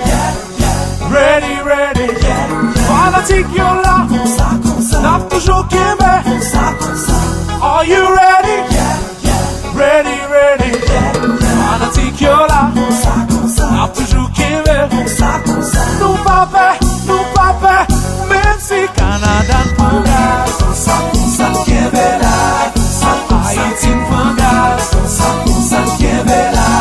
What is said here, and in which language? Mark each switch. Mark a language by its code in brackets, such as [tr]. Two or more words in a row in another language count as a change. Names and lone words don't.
[en] Yeah, yeah. Ready, ready. Yeah, yeah. [ht] Fanatik yo la, nap toujou kembe. [en] Are you ready? Yeah, yeah. Ready, ready. Yeah, yeah. [ht] Fanatik yo la, nap toujou kembe. Nou pa pe, men si Canada n'pan gaz. Kembe la. Haiti n'pan gaz. Kembe la.